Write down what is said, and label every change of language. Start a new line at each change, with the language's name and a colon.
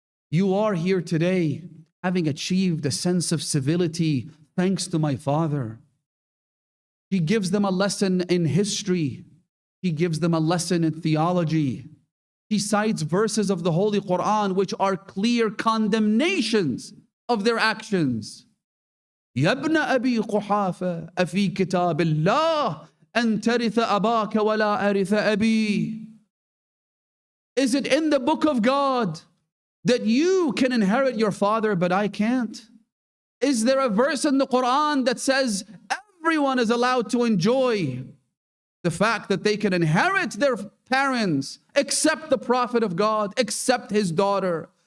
English: You are here today, having achieved a sense of civility thanks to my father. He gives them a lesson in history. He gives them a lesson in theology. He cites verses of the Holy Quran which are clear condemnations of their actions.
Arabic: يَا ابْنَ أَبِي قُحَافَةَ أَفِي كِتَابِ اللَّهِ أَن تَرِثَ أَبَاكَ وَلَا أَرِثَ أَبِي.
English: Is it in the book of God that you can inherit your father, but I can't? Is there a verse in the Quran that says everyone is allowed to enjoy the fact that they can inherit their parents, except the Prophet of God, except his daughter?